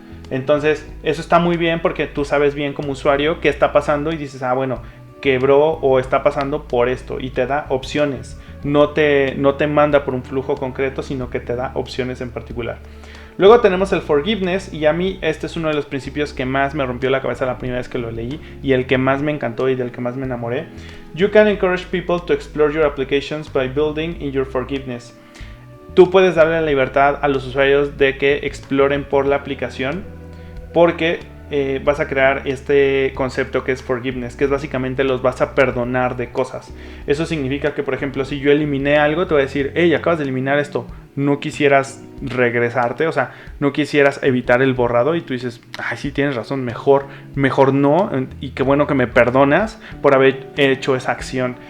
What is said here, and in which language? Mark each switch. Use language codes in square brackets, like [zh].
[es] Entonces, eso está muy bien porque tú sabes bien como usuario qué está pasando y dices, bueno, quebró o está pasando por esto. Y te da opciones. No te manda por un flujo concreto, sino que te da opciones en particular. Luego tenemos el forgiveness, y a mí este es uno de los principios que más me rompió la cabeza la primera vez que lo leí y el que más me encantó y del que más me enamoré. [en] You can encourage people to explore your applications by building in your forgiveness. [es] Tú puedes darle la libertad a los usuarios de que exploren por la aplicación porque vas a crear este concepto que es forgiveness, que es básicamente los vas a perdonar de cosas. Eso significa que, por ejemplo, si yo eliminé algo, te voy a decir, hey, acabas de eliminar esto, no quisieras regresarte, o sea, no quisieras evitar el borrado, y tú dices, ay, sí, tienes razón, mejor no, y qué bueno que me perdonas por haber hecho esa acción.